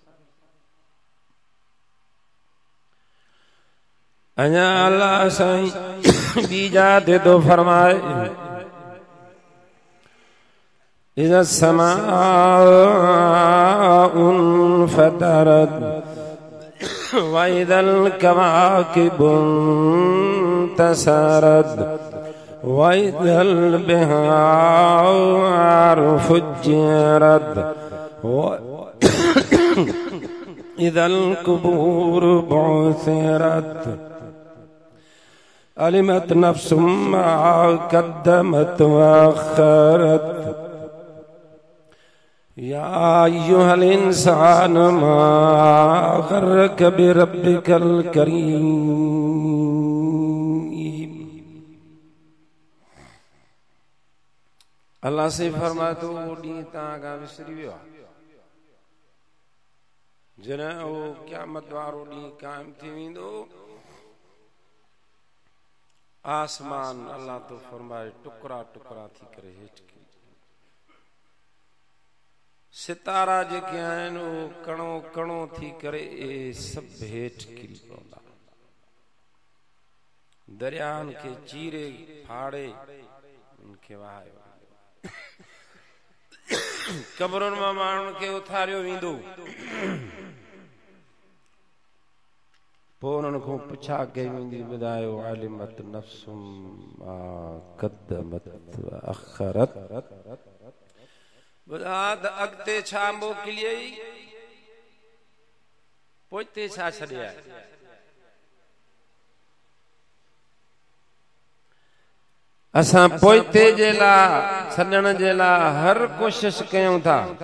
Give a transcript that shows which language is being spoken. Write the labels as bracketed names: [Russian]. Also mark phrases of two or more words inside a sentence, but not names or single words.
[Sindhi] अञा अल्लाह साईं ॿी जाते तो फरमाए [Arabic] إذا السماء انفطرت وإذا الكواكب انتثرت وإذا البحار فجرت إذا القبور بعثرت علمت نفس ما قدمت وأخرت يا أيها الإنسان ما غرك بربك الكريم. [Sindhi] अल्लाह से फरमाए तो वो ॾींहुं तव्हां खां विसरी वियो आहे जॾहिं उहो क़यामत वारो ॾींहुं क़ाइम थी वेंदो। आसमान अल्लाह तो फरमाए टुकड़ा टुकड़ा थी करे हेठि किरी सितारा जेके आहिनि उहो कणो कणो थी करे सभु हेठि किरी पवंदा। दरियाहनि खे चीरे फाड़े उनखे वहायो कब्रुनि मां माण्हुनि खे उथारियो वेंदो। पोइ उन्हनि खां पुछा कई वेंदी ॿुधायो [Arabic] علمت نفس ما قدمت وأخرت [Sindhi] ॿुधा त अॻिते छा मोकिलियई पोइते छा छॾिया। असां पोइते जे लाइ छॾण जे लाइ हर कोशिश कयूं था।